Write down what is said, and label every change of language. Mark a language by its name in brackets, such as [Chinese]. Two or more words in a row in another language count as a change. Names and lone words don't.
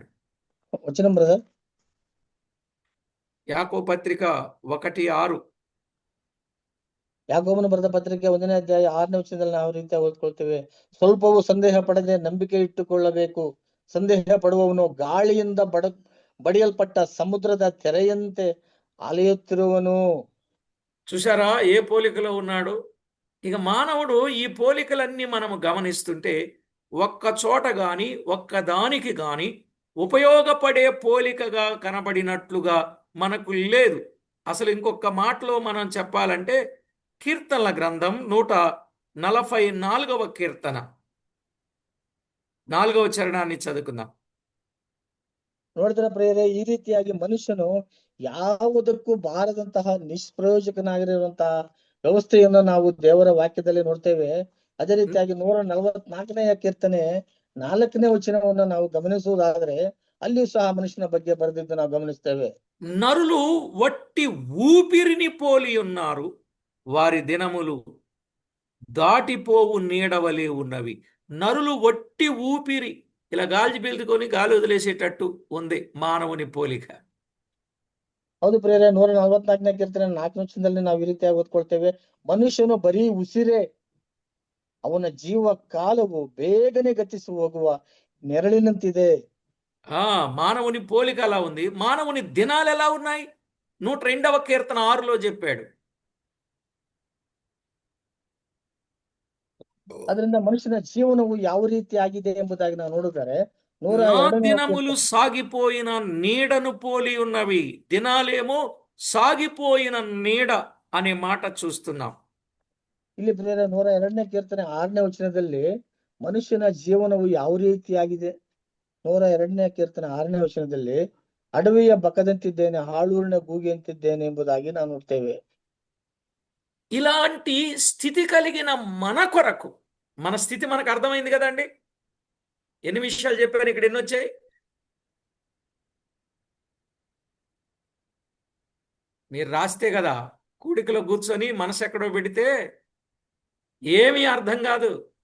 [Kannada] ವಚನ ಬ್ರದರ್. [Telugu] యాకోబు పత్రిక 1:6. [Kannada] ಯಾಕೋಬನ ಬರೆದ ಪತ್ರಿಕೆ 1ನೇ ಅಧ್ಯಾಯ 6ನೇ ವಚನದಲ್ಲಿ ನಾವು ರೀತಿಯಾಗಿ ಓದ್ಕೊಳ್ತೇವೆ. ಸ್ವಲ್ಪವೂ ಸಂದೇಹ ಪಡದೆ ನಂಬಿಕೆ ಇಟ್ಟುಕೊಳ್ಳಬೇಕು. ಸಂದೇಹ ಪಡುವವನು ಗಾಳಿಯಿಂದ ಬಡಿಯಲ್ಪಟ್ಟ ಸಮುದ್ರದ ತೆರೆಯಂತೆ ಅಲೆಯುತ್ತಿರುವನು. [Telugu] చూసారా ఏ పోలికలో ఉన్నాడు? ఇక మానవుడు ఈ పోలికలన్నీ మనము గమనిస్తుంటే ఒక్క చోట గాని ఒక్కదానికి గాని ఉపయోగపడే పోలికగా కనబడినట్లుగా మనకు లేదు. అసలు ఇంకొక మాటలో మనం చెప్పాలంటే కీర్తనల గ్రంథం 144వ కీర్తన 4వ చరణాన్ని చదువుకుందాం. [Kannada] ನೋಡಿದ್ರೆ ಪ್ರಿಯರೇ, ಈ ರೀತಿಯಾಗಿ ಮನುಷ್ಯನು ಯಾವುದಕ್ಕೂ ಬಾರದಂತಹ ನಿಷ್ಪ್ರಯೋಜಕನಾಗಿರುವಂತಹ ವ್ಯವಸ್ಥೆಯನ್ನು ನಾವು ದೇವರ ವಾಕ್ಯದಲ್ಲಿ ನೋಡ್ತೇವೆ. ಅದೇ ರೀತಿಯಾಗಿ 144ನೇ ಕೀರ್ತನೆ 4ನೇ ವಚನವನ್ನು ನಾವು ಗಮನಿಸುವುದಾದ್ರೆ ಅಲ್ಲಿ ಸಹ ಮನುಷ್ಯನ ಬಗ್ಗೆ ಬರೆದಿದ್ದು ನಾವು ಗಮನಿಸ್ತೇವೆ. [Telugu] నరులు వట్టి ఊపిరిని పోలి ఉన్నారు, వారి దినములు దాటిపోవు నీడవలే ఉన్నవి. నరులు వట్టి ఊపిరి, ఇలా గాలి పీల్చుకొని గాలి వదిలేసేటట్టు ఉంది మానవుని పోలిక. [Kannada] ಹೌದು ಪ್ರಿಯರೇ, 144ನೇ ಕೀರ್ತನೆ 4ನೇ ವಚನದಲ್ಲಿ ನಾವು ಈ ರೀತಿಯಾಗಿ ಓದ್ಕೊಳ್ತೇವೆ. ಮನುಷ್ಯನು ಬರೀ ಉಸಿರೇ, ಅವನ ಜೀವ ಕಾಲವು ಬೇಗನೆ ಗತಿಸಿ ಹೋಗುವ ನೆರಳಿನಂತಿದೆ. [Telugu] మానవుని పోలిక అలా ఉంది. మానవుని దినాలు ఎలా ఉన్నాయి? 102వ కీర్తన 6లో చెప్పాడు. [Kannada] ಅದರಿಂದ ಮನುಷ್ಯನ ಜೀವನವು ಯಾವ ರೀತಿಯಾಗಿದೆ ಎಂಬುದಾಗಿ ನಾವು ನೋಡಿದರೆ [Telugu] నా [Kannada] 102ನೇ [Telugu] దినములు సాగిపోయిన నీడను పోలి ఉన్నవి. దినాలేమో సాగిపోయిన నీడ అనే మాట చూస్తున్నాం. [Kannada] ಇಲ್ಲಿ ಪ್ರಿಯರೇ 102ನೇ ಕೀರ್ತನೆ 6ನೇ ವಚನದಲ್ಲಿ ಮನುಷ್ಯನ ಜೀವನವು ಯಾವ ರೀತಿಯಾಗಿದೆ. 102ನೇ ಕೀರ್ತನೆ 6ನೇ ವಚನದಲ್ಲಿ ಅಡವಿಯ ಬಕದಂತಿದ್ದೇನೆ, ಹಾಳೂರಿನ ಗೂಗಿಯಂತಿದ್ದೇನೆ ಎಂಬುದಾಗಿ ನಾವು ನೋಡ್ತೇವೆ. [Telugu] ఇలాంటి స్థితి కలిగిన మన కొరకు, మన స్థితి మనకు అర్థమైంది కదండి. ఎన్ని విషయాలు చెప్పాను, ఇక్కడ ఎన్ని వచ్చాయి? మీరు రాస్తే కదా, కూడికలో కూర్చొని మనసు ఎక్కడో పెడితే ఏమీ అర్థం కాదు.